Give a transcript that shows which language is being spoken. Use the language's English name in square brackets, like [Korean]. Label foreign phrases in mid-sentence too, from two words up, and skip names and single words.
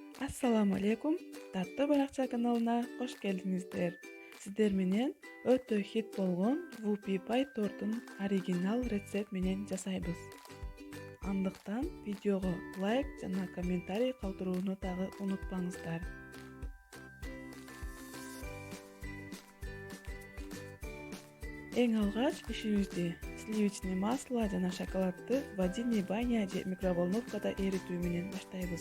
[Arabic] السلام عليكم. [Kyrgyz] Татлы Баракча каналына хош келдиңиздер. Силер менен өтө хит болгон Whoopi Pie тортун оригинал рецепт менен жасайбыз. Andыктан видеого лайк жана комментарий калтырууну дагы унутпаңыздар. Эң алгач ишибизди [Russian] сливочный масло [Kyrgyz] жана шоколадты вадиний баня же микроволновкада эритүү менен баштайбыз.